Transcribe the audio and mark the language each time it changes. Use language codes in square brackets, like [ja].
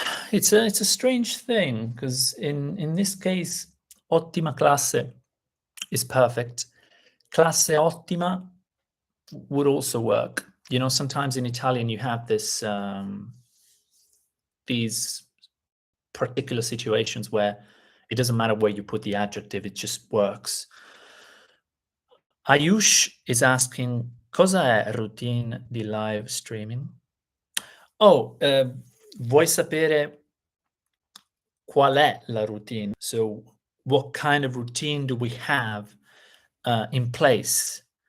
[en] It's a strange thing because in this case, [it] ottima classe [en] is perfect. [it] Classe ottima [en] would also work. You know, sometimes in Italian you have this these particular situations where it doesn't matter where you put the adjective, it just works. Ayush is asking, [it] cosa è routine di live streaming? Oh, vuoi sapere qual è la routine? [en] So what kind of routine do we have in place?